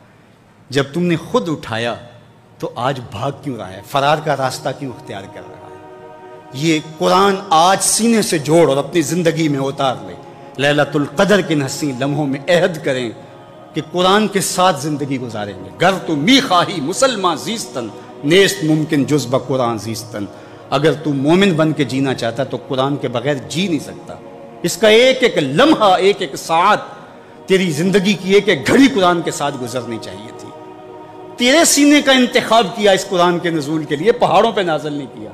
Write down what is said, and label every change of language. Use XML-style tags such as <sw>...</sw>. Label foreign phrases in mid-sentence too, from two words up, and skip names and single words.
<ur>جب تم نے خود اٹھایا تو آج بھاگ کیوں رہا ہے، فرار کا راستہ کیوں اختیار کر رہا ہے؟ یہ قرآن آج سینے سے جوڑ اور اپنی زندگی میں اتار لے۔ لیلۃ القدر کے حسین لمحوں میں عہد کریں کہ قرآن کے ساتھ زندگی گزاریں گے۔</ur> <fa>گر تو می خواہی مسلمان زیستن، نیست ممکن جز بقرآن زیستن۔</fa> <ur>اگر تو مومن بن کے جینا چاہتا تو قرآن کے بغیر جی نہیں سکتا۔ اس کا ایک ایک لمحہ، ایک ایک ساعت، تیری زندگی کی ایک ایک گھڑی قرآن کے ساتھ گزرنی چاہیے تھی۔ تیرے سینے کا انتخاب کیا اس قرآن کے نزول کے لیے، پہاڑوں پہ نازل نہیں کیا۔</ur>